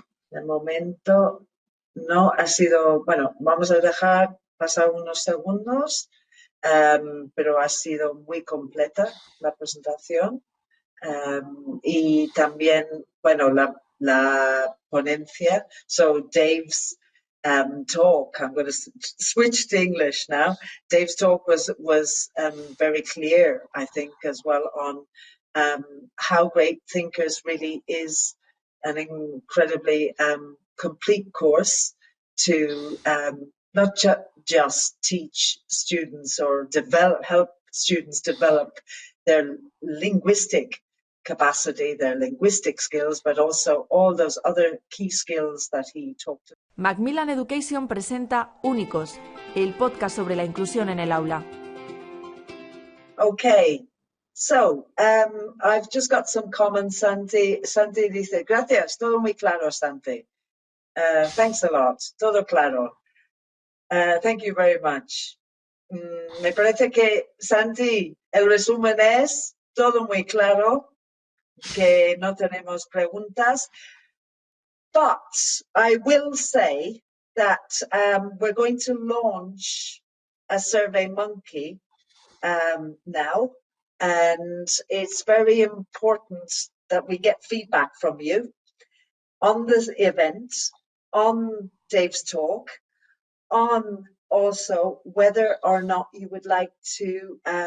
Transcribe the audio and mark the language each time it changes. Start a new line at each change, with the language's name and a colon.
Spanish: De momento no ha sido, bueno, vamos a dejar pasar unos segundos, pero ha sido muy completa la presentación. Y también, bueno, la ponencia.
English: So Dave's talk. I'm going to switch to English now. Dave's talk was very clear, I think, as well on how great thinkers really is an incredibly complete course to not just teach students or help students develop their linguistic capacity, their linguistic skills, but also all those other key skills that he talked about.
Spanish: Macmillan Education presenta Únicos, el podcast sobre la inclusión en el aula.
English: Okay, so I've just got some comments.
Spanish: Santi dice, gracias, todo muy claro, Santi.
English: Thanks a lot,
Spanish: todo claro.
English: Thank you very much.
Spanish: Me parece que, Santi, el resumen es todo muy claro, que no tenemos preguntas.
English: But I will say that we're going to launch a Survey Monkey now, and it's very important that we get feedback from you on this event, on Dave's talk, on also whether or not you would like to